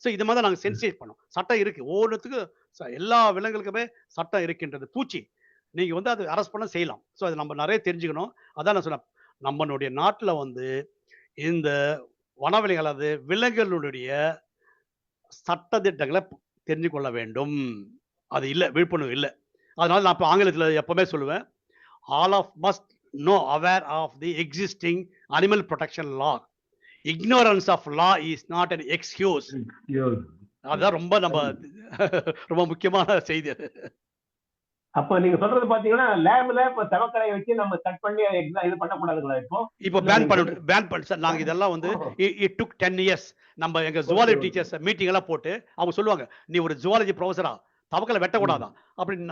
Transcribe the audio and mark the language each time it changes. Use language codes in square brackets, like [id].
[ta] இது மாதிரி நாங்க சென்சிடைஸ் பண்ணோம். சட்டம் இருக்கு ஒவ்வொன்றுத்துக்கு, எல்லா விலங்குகளுக்குமே சட்டம் இருக்கின்றது. பூச்சி நீங்க வந்து அது அரெஸ்ட் பண்ண செய்யலாம். அது நம்ம நிறைய தெரிஞ்சுக்கணும். அதான் நான் சொன்னேன், நம்மளுடைய நாட்டுல வந்து இந்த வனவிலங்குகள் அது விலங்குகளுடைய சட்டதிட்டங்களை தெரிஞ்சு கொள்ள வேண்டும். அது இல்லை, விழிப்புணர்வு இல்லை. அதனால நான் இப்போ ஆங்கிலத்தில் எப்பவுமே சொல்லுவேன், [en] all of must know aware of the existing animal protection law. Ignorance of law is not an excuse. [ta] அதான் ரொம்ப நம்ம ரொம்ப முக்கியமான செய்தி அது. அப்ப நீங்க சொல்றது பாத்தீங்கன்னா லேப்ல இப்ப தவக்கலையை வச்சு நம்ம கட் பண்ணி இது பண்ணக்கூடாதுங்களா? இப்போ பேன் பண்ண சார். நாங்க இதெல்லாம் வந்து [en] it took 10 years. [ta] நம்ம எங்க ஜுவாலஜி டீச்சர்ஸ் மீட்டிங் எல்லாம் போட்டு அவங்க சொல்லுவாங்க, நீ ஒரு ஜுவாலஜி ப்ரொஃபஸரா தவக்கலை வெட்டக்கூடாதான் அப்படி.